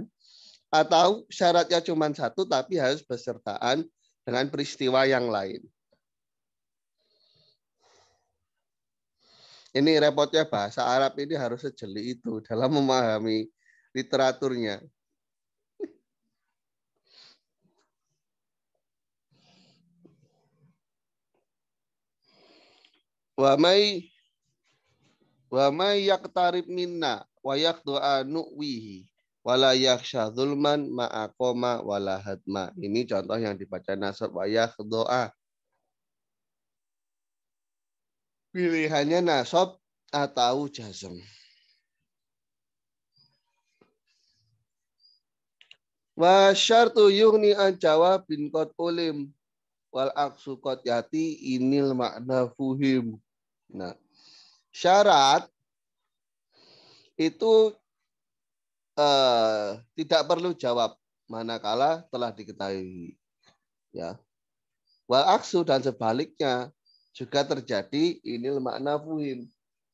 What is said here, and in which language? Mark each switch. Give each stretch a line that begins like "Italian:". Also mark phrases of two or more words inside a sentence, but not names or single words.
Indonesian: Atau syaratnya cuma 1 tapi harus besertaan dengan peristiwa yang lain. Ini repotnya bahasa Arab ini harus sejeli itu dalam memahami literaturnya.
Arabic: ومن يقترب منا ويخضع نؤوه ولا يخش ظلما ما أقام ولا هضما.
Indonesian: Ini contoh yang dibaca nasab
Arabic: ويخضع.
Indonesian: Pilihannya nasab atau jazm.
Arabic: والشرط يغني عن جواب قد علم والعكس قد يأتي إن المعنى فهم.
Indonesian: Nah, syarat itu tidak perlu jawab manakala telah diketahui. Ya.
Arabic: والعكس
Indonesian: dan sebaliknya juga terjadi
Arabic: إن المعنى فهم.